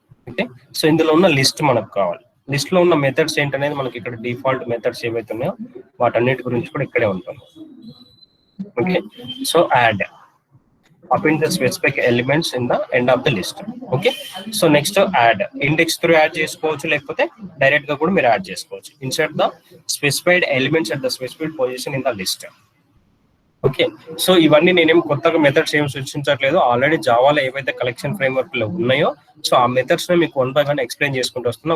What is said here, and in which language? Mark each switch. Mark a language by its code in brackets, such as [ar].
[te] Okay, so ఇందులో ఉన్న list మనకు కావాలి. లిస్ట్ లో ఉన్న మెథడ్స్ ఏంటనేది మనకి ఇక్కడ డిఫాల్ట్ మెథడ్స్ ఏవైతే ఉన్నాయో వాటన్నిటి గురించి కూడా ఇక్కడే ఉంటుంది. [en] Okay, so add append the specific elements in the end of the list. Okay, so next add. [te] Index through add చేసుకోవచ్చు, లేకపోతే డైరెక్ట్ గా కూడా మీరు యాడ్ చేసుకోవచ్చు. [en] Insert the specified elements at the specified position in the list. [te] Okay, so ఇవన్నీ నేనేం కొత్తగా methods ఏం సృష్టించట్లేదు, ఆల్రెడీ జావాలో ఏవైతే కలెక్షన్ ఫ్రేమ్వర్క్ లో ఉన్నాయో సో ఆ మెథడ్స్ ని మీకు వన్ బై వన్ ఎక్స్ప్లెయిన్ చేసుకుంటూ వస్తున్నా.